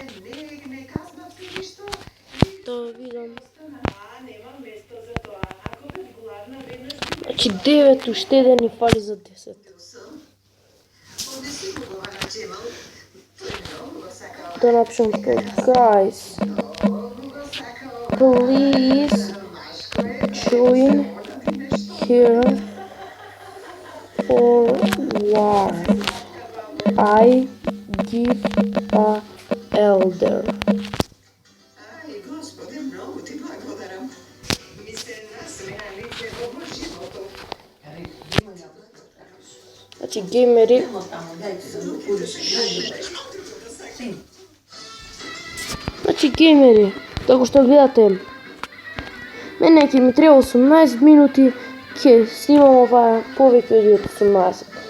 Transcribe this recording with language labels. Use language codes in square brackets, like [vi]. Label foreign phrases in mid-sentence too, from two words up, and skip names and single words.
[mk] Да видам. Значи 9, уште еден ни фали за 10. Да напишам тој, [en] guys, please join here for war. I give a elder. [mk] Значи, геймери, како што гледате, мене ќе ми треба 18 минути, ќе снимам ова повеќе од 18.